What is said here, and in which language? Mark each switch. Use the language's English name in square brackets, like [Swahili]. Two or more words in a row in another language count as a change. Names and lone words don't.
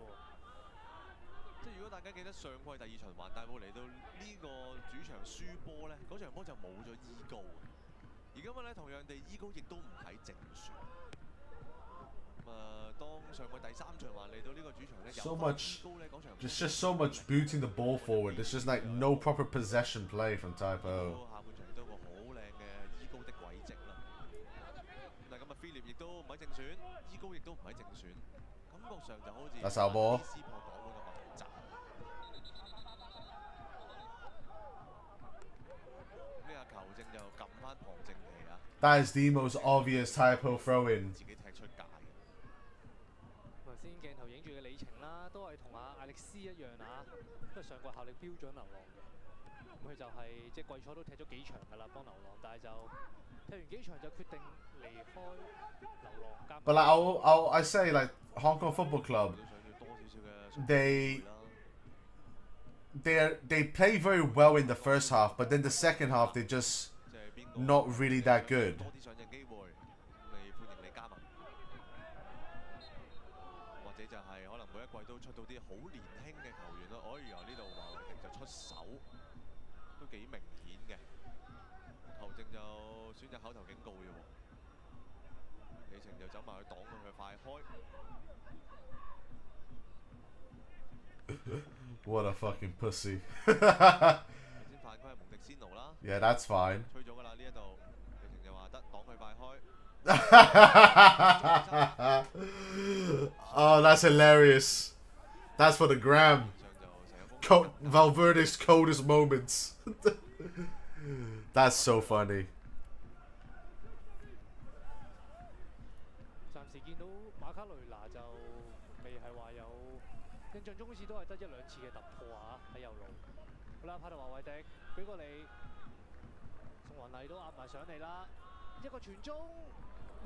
[Cantonese] 即係如果大家記得上季第2循環大埔嚟到呢個主場輸波咧，嗰場波就冇咗伊高嘅。而今日咧，同樣地，伊高亦都唔喺正選。當上季第3循環嚟到呢個主場咧， [English] So [Cantonese] 有翻 [English] much- [Cantonese] 伊高咧嗰場， [English] There's just so much booting the ball forward. There's just like no proper possession play from Typo. [Cantonese] 下半場亦都有個好靚嘅伊高的軌跡啦。但係今日菲臘亦都唔喺正選，伊高亦都唔喺正選，感覺上就好似打手波撕破港會嘅密集。呢下球證就撳翻旁正旗啊！ That is the most obvious Typo throw in. 自己踢出界嘅。頭先鏡頭影住嘅里程啦，都係同阿艾力斯一樣啊，都係上季效力標準流浪嘅。咁佢就係即係季初都踢咗幾場㗎啦，幫流浪，但係就踢完幾場就決定離開流浪加。 [English] But like, I say like Hong Kong Football Club, [Cantonese] 都想要多少少嘅 [English] they [Cantonese] 啦。 [English] they play very well in the first half, but then the second half they just [Cantonese] 即係邊個 [English] not really that good. [Cantonese] 多啲上陣機會，你歡迎你加盟。或者就係可能每一季都出到啲好年輕嘅球員咯。哎呀，呢度華為迪就出手，都幾明顯嘅。球證就選擇口頭警告嘅喎。李晴就走埋去擋佢嘅快開。 [English] What a fucking pussy. [Cantonese] 頭先犯規係蒙迪仙奴啦。 [English] Yeah, that's fine. [Cantonese] 吹咗㗎啦呢一度，李晴就話得擋佢快開。 [English] Oh, that's hilarious. That's for the gram. [Cantonese] 上就成個風 [English] Valverde's coldest moments. That's so funny. [Cantonese] 暫時見到馬卡雷拿就未係話有，印象中好似都係得1-2次嘅突破啊喺右路。好啦，帕特華維迪俾過你，宋雲麗都壓埋上嚟啦，一個傳中，哇！